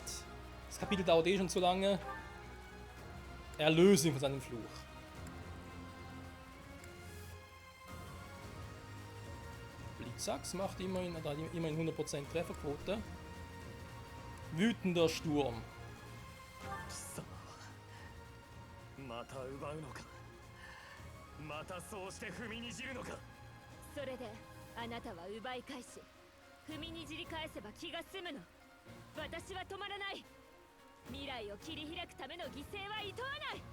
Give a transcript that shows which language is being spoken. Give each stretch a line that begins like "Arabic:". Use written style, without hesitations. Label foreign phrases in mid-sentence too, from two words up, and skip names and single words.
German: Das Kapitel dauert eh schon zu lange. Erlöse ihn von seinem Fluch. Blitzax macht immerhin 100% Trefferquote. Wütender Sturm.
Japanese: また奪うのか。またそうして踏みにじるのか。それであなたは奪い返し踏みにじり返せば気が済むの。私は止まらない。未来を切り開くための犠牲はいとわない。